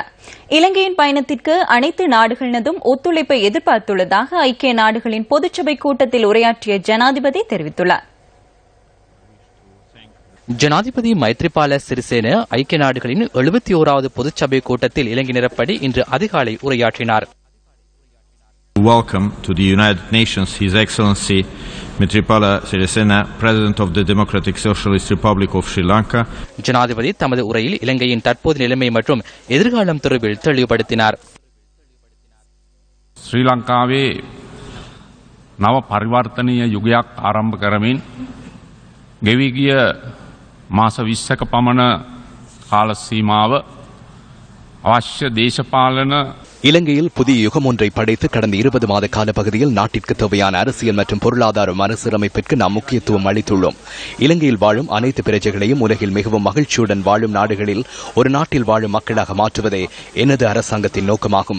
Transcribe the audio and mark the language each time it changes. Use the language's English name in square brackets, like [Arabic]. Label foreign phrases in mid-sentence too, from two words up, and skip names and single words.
[Tamil] இலங்கையின் பயணத்திற்கு அனைத்து நாடுகளினதும் ஒத்துழைப்பை எதிர்பார்த்துள்ளதாக ஐக்கிய நாடுகளின் பொதுச்சபை கூட்டத்தில் உரையாற்றிய ஜனாதிபதி தெரிவித்துள்ளார். ஜனாதிபதி மைத்ரிபால சிறிசேன ஐக்கிய நாடுகளின் 71வது பொதுச்சபை கூட்டத்தில் இலங்கையினரப்படி இன்று அதிகாலை உரையாற்றினார். [English] Welcome to the United Nations His Excellency Maitripala Sirisena, President of the Democratic Socialist Republic of Sri Lanka. [Tamil] ஜனாதிபதி தமது உரையில் இலங்கையின் தற்போது நிலைமை மற்றும் எதிர்காலம் தொடர்பில் தெளிவுபடுத்தினார். [Sinhala] ශ්‍රී ලංකාවේ නව පරිවර්තනීය යුගයක් ආරම්භ කරමින් ගෙවී ගිය මාස 20ක පමණ කාල සීමාව අවශ්‍ය දේශපාලන [Tamil] இலங்கையில் புதிய யுகம் ஒன்றை படைத்து கடந்த 20 மாத கால பகுதியில் நாட்டிற்கு தேவையான அரசியல் மற்றும் பொருளாதார மறுசீரமைப்பிற்கு நாம் முக்கியத்துவம் அளித்துள்ளோம். இலங்கையில் வாழும் அனைத்து பிரஜைகளையும் உலகில் மிகவும் மகிழ்ச்சியுடன் வாழும் நாடுகளில் ஒரு நாட்டில் வாழும் மக்களாக மாற்றுவதே எனது அரசாங்கத்தின் நோக்கமாகும்.